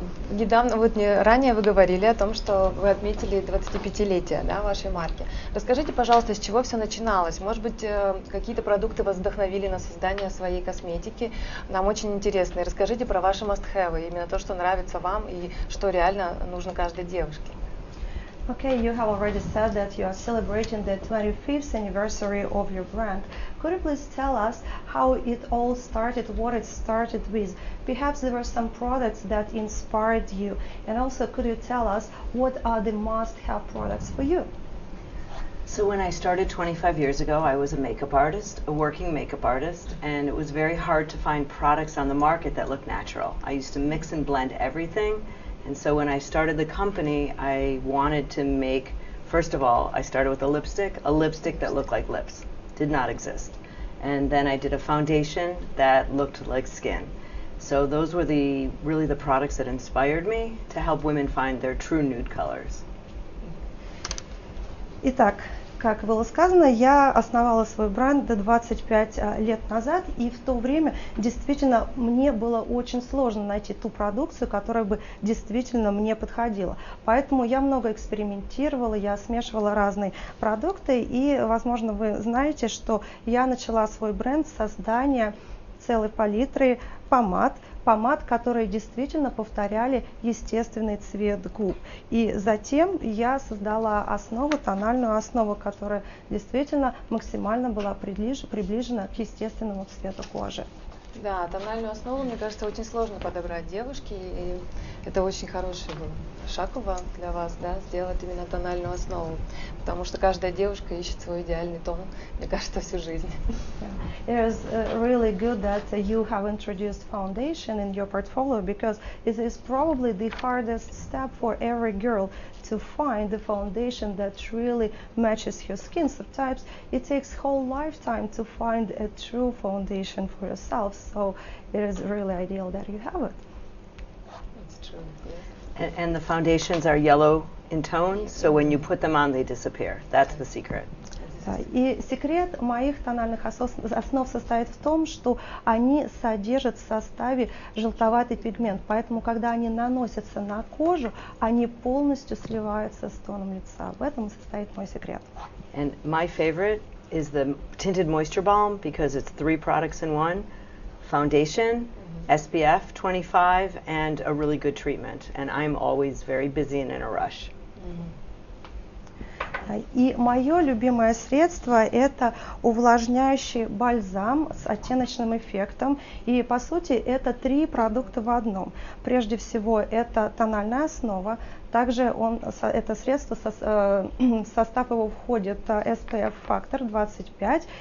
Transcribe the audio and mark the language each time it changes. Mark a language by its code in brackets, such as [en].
[ru] Недавно, вот ранее вы говорили о том, что вы отметили 25-летие, да, вашей марки. Расскажите, пожалуйста, с чего все начиналось? Может быть, какие-то продукты вас вдохновили на создание своей косметики? Нам очень интересно. И расскажите про ваши must-have, именно то, что нравится вам и что реально нужно каждой девушке. [en] Okay, you have already said that you are celebrating the 25th anniversary of your brand. Could you please tell us how it all started, what it started with? Perhaps there were some products that inspired you. And also, could you tell us what are the must-have products for you? So when I started 25 years ago, I was a makeup artist, a working makeup artist, and it was very hard to find products on the market that looked natural. I used to mix and blend everything. And so when I started the company, I wanted to make, first of all, I started with a lipstick that looked like lips. Did not exist. And then I did a foundation that looked like skin. So those were really the products that inspired me to help women find their true nude colors. [ru] Итак, как было сказано, я основала свой бренд 25 лет назад, и в то время действительно мне было очень сложно найти ту продукцию, которая бы действительно мне подходила. Поэтому я много экспериментировала, я смешивала разные продукты, и, возможно, вы знаете, что я начала свой бренд с создания целой палитры помад, которые действительно повторяли естественный цвет губ. И затем я создала тональную основу, которая действительно максимально была приближена к естественному цвету кожи. Да, тональную основу, мне кажется, очень сложно подобрать девушке, и это очень хороший был шаг для вас, да, сделать именно тональную основу, потому что каждая девушка ищет свой идеальный тон, мне кажется, всю жизнь. [en] It is really good that you have introduced foundation in your portfolio, because it is probably the hardest step for every girl to find the foundation that really matches your skin. Sometimes it takes whole lifetime to find a true foundation for yourself, so it is really ideal that you have it. True. Yes. And the foundations are yellow in tone, so when you put them on, they disappear. That's the secret. [ru] И секрет моих тональных основ состоит в том, что они содержат в составе желтоватый пигмент, поэтому когда они наносятся на кожу, они полностью сливаются с тоном лица. В этом и состоит мой секрет. [en] And my favorite is the tinted moisture balm because it's 3 products in one: foundation, SPF 25, and a really good treatment. And I'm always very busy and in a rush. [ru] И мое любимое средство – это увлажняющий бальзам с оттеночным эффектом. И по сути это 3 продукта в одном. Прежде всего это тональная основа. Также это средство, в состав его входит SPF фактор 25.